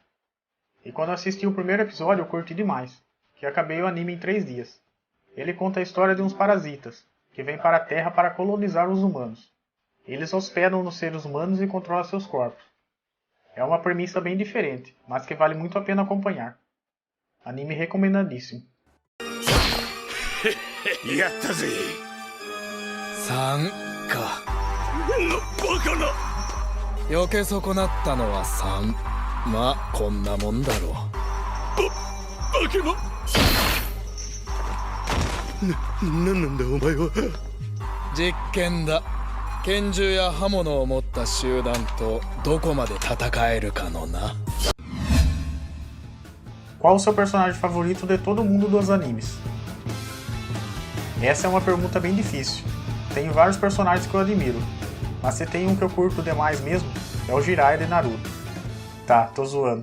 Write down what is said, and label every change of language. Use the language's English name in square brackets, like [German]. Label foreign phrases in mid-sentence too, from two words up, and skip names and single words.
[Portuguese] E quando eu assisti o primeiro episódio eu curti demais, que acabei o anime em 3 dias. Ele conta a história de uns parasitas, que vêm para a Terra para colonizar os humanos. Eles hospedam nos seres humanos e controlam seus corpos. É uma premissa bem diferente, mas que vale muito a pena acompanhar. Anime recomendadíssimo. [Japanese] やったぜ。 3か。バカな。避け損なったのは3。まあこんなもんだろう。バケモなんだお前は。実験だ。拳銃や刃物を持った集団とどこまで戦えるかのな。 [Portuguese] Qual o seu personagem favorito de todo mundo dos animes? Essa é uma pergunta bem difícil. Tenho vários personagens que eu admiro, mas se tem um que eu curto demais mesmo, é o Jiraiya de Naruto. Tá, tô zoando.